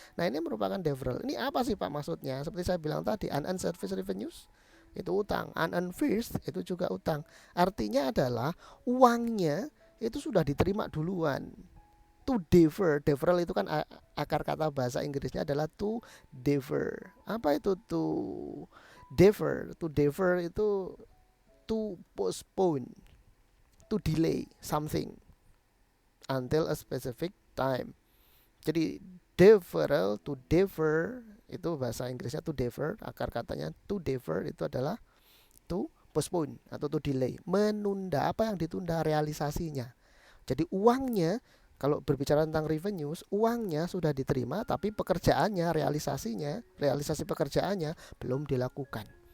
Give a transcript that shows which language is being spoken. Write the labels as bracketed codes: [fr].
[id] Nah, ini merupakan deferral. Ini apa sih, Pak, maksudnya? Seperti saya bilang tadi, unearned service revenues itu utang, unearned fees itu juga utang. Artinya adalah uangnya itu sudah diterima duluan. To defer, deferral itu kan akar kata bahasa Inggrisnya adalah to defer. Apa itu to defer? [en] To defer itu to postpone, to delay something until a specific time. [id] Jadi deferral, to defer itu bahasa Inggrisnya to defer, akar katanya to defer itu adalah [en] to postpone [id] atau to delay, menunda. Apa yang ditunda? Realisasinya. Jadi uangnya, kalau berbicara tentang revenues, uangnya sudah diterima tapi pekerjaannya, realisasi pekerjaannya belum dilakukan.